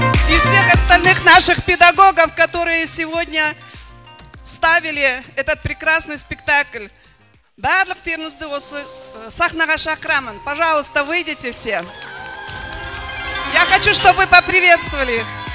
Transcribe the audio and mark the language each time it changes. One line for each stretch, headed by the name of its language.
Russian: И всех остальных наших педагогов, которые сегодня ставили этот прекрасный спектакль.
Kazakh: Барлықтарыңызды осы сахнаға шақырамын.
Russian: Пожалуйста, выйдите все. Я хочу, чтобы вы поприветствовали их.